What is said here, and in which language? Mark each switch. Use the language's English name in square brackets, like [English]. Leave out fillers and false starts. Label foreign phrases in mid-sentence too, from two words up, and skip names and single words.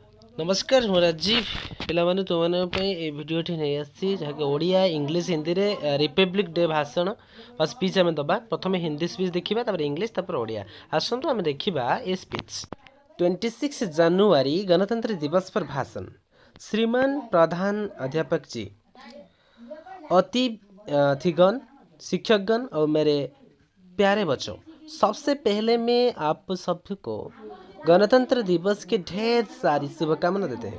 [Odia] नमस्कार ମୁଁ ରାଜୀବ ପିଲାମାନେ ତୁମମାନଙ୍କ ପାଇଁ ଏ ଭିଡ଼ିଓଟି ନେଇ ଆସିଛି ଯାହାକି ଓଡ଼ିଆ ଇଂଲିଶ ହିନ୍ଦୀରେ ରିପବ୍ଲିକ୍ ଡେ ଭାଷଣ ବା ସ୍ପିଚ୍ ଆମେ ଦେବା। ପ୍ରଥମେ ହିନ୍ଦୀ ସ୍ପିଚ୍ ଦେଖିବା, ତାପରେ ଇଂଲିଶ, ତାପରେ ଓଡ଼ିଆ। ଆସନ୍ତୁ ଆମେ ଦେଖିବା ଏ ସ୍ପିଚ୍। [Hindi] 26 जनवरी गणतंत्र दिवस पर भाषण। श्रीमान प्रधान अध्यापक जी, अतिथिगण, शिक्षकगण और मेरे प्यारे बच्चों, सबसे पहले मैं आप सबको गणतंत्र दिवस के ढेर सारी शुभकामनाएं देते हैं।